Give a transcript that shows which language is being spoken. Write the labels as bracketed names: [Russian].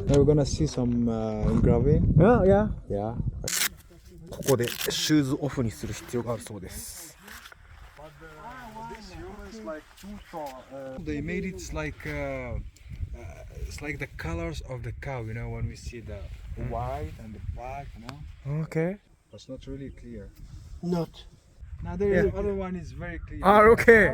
[English] We're gonna see some engraving. Ah, yeah. Yeah. [Japanese] ここでシューズオフにする必要があるそうです。 [English] They made it like it's like the colors of the cow, you know, when we see the white and the black, you know. Okay. It's not really clear. Not. Now there is other one is very clear. Ah, okay.